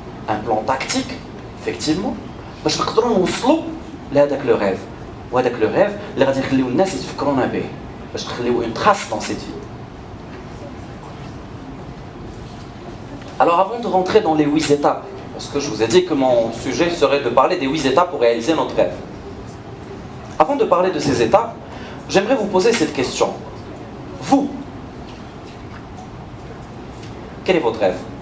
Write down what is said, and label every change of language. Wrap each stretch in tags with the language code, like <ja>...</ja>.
<fr>Un plan tactique, effectivement,</fr> <ar>باش نقدروا نوصلوا لهذاك</ar> <fr>le rêve.</fr> <ar>وهذاك</ar> <fr>le rêve</fr> <ar>اللي غادي نخليو الناس يتفكرونا به باش نخليو</ar> <fr>une trace dans cette vie. Alors avant de rentrer dans les 8 étapes, parce que je vous ai dit que mon sujet serait de parler des 8 étapes pour réaliser notre rêve. Avant de parler de ces étapes, j'aimerais vous poser cette question. Vous, quel est votre rêve?</fr>